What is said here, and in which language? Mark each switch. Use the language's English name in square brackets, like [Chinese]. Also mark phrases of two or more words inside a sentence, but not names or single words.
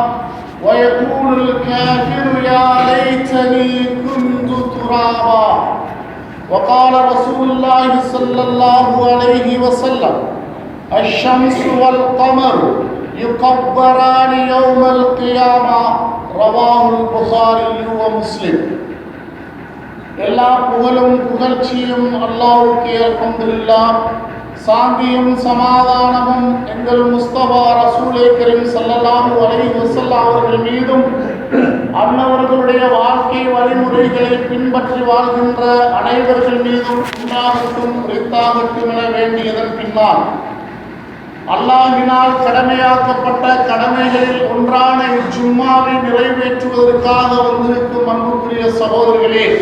[Arabic] ويقول الكافر يا ليتني كنت ترابا وقال رسول الله صلى الله عليه وسلم الشمس والقمر يكبران يوم القيامة رواه البخاري ومسلم [Tamil] எல்லா புகழும் புகழ்ச்சியும் அல்லாஹ்வுக்கே அல்ஹம்துலில்லாஹ். சாந்தியும் சமாதானமும் எங்கள் முஸ்தபா ரசூலே கரீம் [Arabic] صلى الله عليه وسلم [Tamil] அவர்கள் மீதும் அன்னவர்களுடைய வாழ்க்கை வழிமுறைகளை பின்பற்றி வாழ்கின்ற அனைவர்கள் மீதும் உண்டாகட்டும் உரித்தாகட்டும் என வேண்டியதன் பின்னால் அல்லாஹ்வினால் கடமையாக்கப்பட்ட கடமைகளில் ஒன்றான இஜ்ஜும்மாவை நிறைவேற்றுவதற்காக வந்திருக்கும் அன்புக்குரிய சகோதரர்களே,